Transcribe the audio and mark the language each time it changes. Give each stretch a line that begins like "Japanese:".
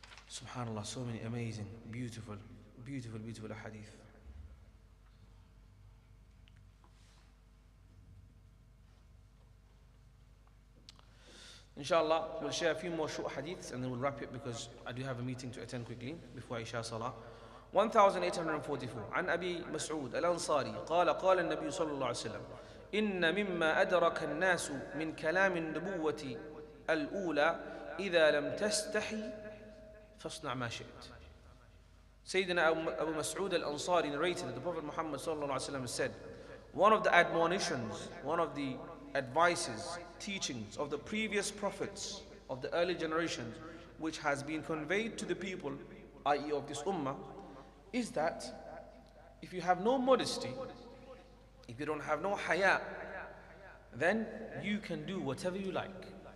English: SubhanAllah, so many amazing, beautiful hadith. Inshallah, we'll share a few more short hadiths and then we'll wrap it because I do have a meeting to attend quickly before Isha Salah.
Arabic: 1844 عن أبي مسعود الأنصاري قال قال النبي صلى الله عليه وسلم إن مما أدرك الناس من كلام النبوة الأولى إذا لم تستحي فاصنع ما شئت.
English: Sayyidina Abu Mas'ud al-Ansari narrated that the Prophet Muhammad sallallahu alaihi wasallam said, one of the admonitions, one of the advices, teachings of the previous prophets of the early generations, which has been conveyed to the people, i.e. of this ummah, is that if you have no modesty, if you don't have no haya, then you can do whatever you like.